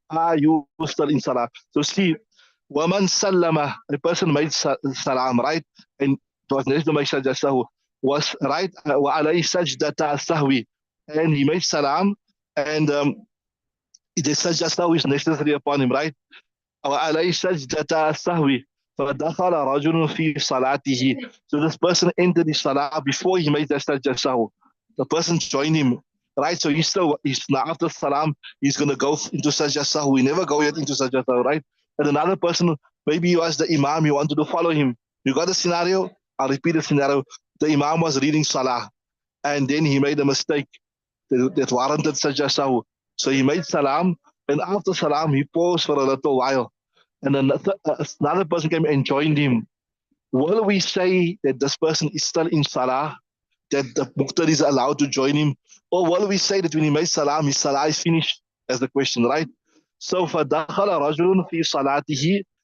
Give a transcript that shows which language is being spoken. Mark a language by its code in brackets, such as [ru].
[en] Are you still in salah? So see, [ar] waman sallama, [en] a person made salam, right? And it was necessary to make sajda sahu, was right, [ar] wa alayhi sajdata sahwi, [en] and he made salam, and the sajda sahu is necessary upon him, right? [ar] وعليه سجدة السهو فدخل رجل في صلاته. [en] So this person entered the salah before he made the sajda sahu. The person joined him, right? So he's now after salam, he's going to go into sajda sahu. We never go yet into sajda sahu, right? And another person, maybe he was the imam, you wanted to follow him. You got the scenario? I'll repeat the scenario. The imam was reading salah, and then he made a mistake that warranted sajda sahu. So he made salam, and after salam, he paused for a little while. And then another person came and joined him. Will we say that this person is still in salah, that the muqtadi is allowed to join him? Or will we say that when he made salam, his salah is finished? That's the question, right? [ar] So فَدَخَلَ رَجُلٌ فِي صَلَاتِهِ.